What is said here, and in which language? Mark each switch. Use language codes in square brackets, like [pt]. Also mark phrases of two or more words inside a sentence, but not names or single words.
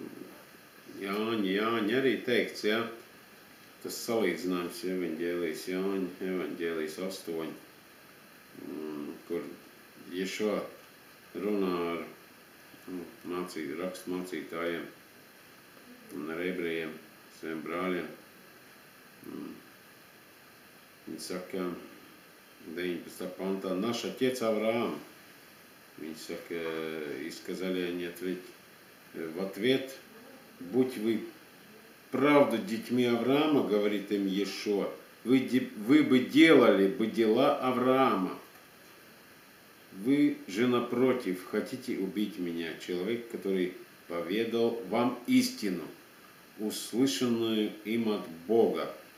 [lv] Jāņa arī teikts, jā, tas salīdzinājums evaņģēlijas Jāņa, evaņģēlijas 8, kur Ješua runā ar rakstu mācītājiem un ar ebrejiem, saviem brāļiem. Viņi saka, 19. pantā, [ru] наш отец Авраам. [lv] Viņi saka, [ru] и сказали они в ответ, будь вы правда детьми Авраама, говорит им Иешуа, вы бы делали бы дела Авраама. Вы же напротив хотите убить меня, человек, который поведал вам истину, услышанную им от Бога.